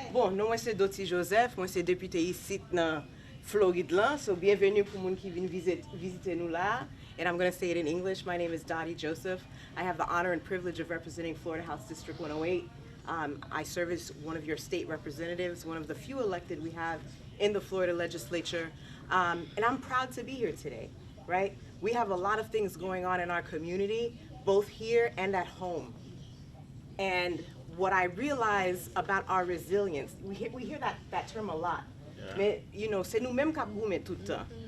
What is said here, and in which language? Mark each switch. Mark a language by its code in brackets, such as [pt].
[fr] Bon, nous, moi c'est Doti Joseph, moi c'est député ici dans Floride là. [en] So [fr] bienvenue pour les gens qui viennent visiter nous là. [en] And I'm going to say it in English. My name is Dottie Joseph. I have the honor and privilege of representing Florida House District 108. I serve as one of your state representatives, one of the few elected we have in the Florida legislature. And I'm proud to be here today, right? We have a lot of things going on in our community, both here and at home. And what I realize about our resilience, we hear that term a lot. [fr] Mais, [en] you know, [fr] c'est nous-mêmes qui avons tout le temps.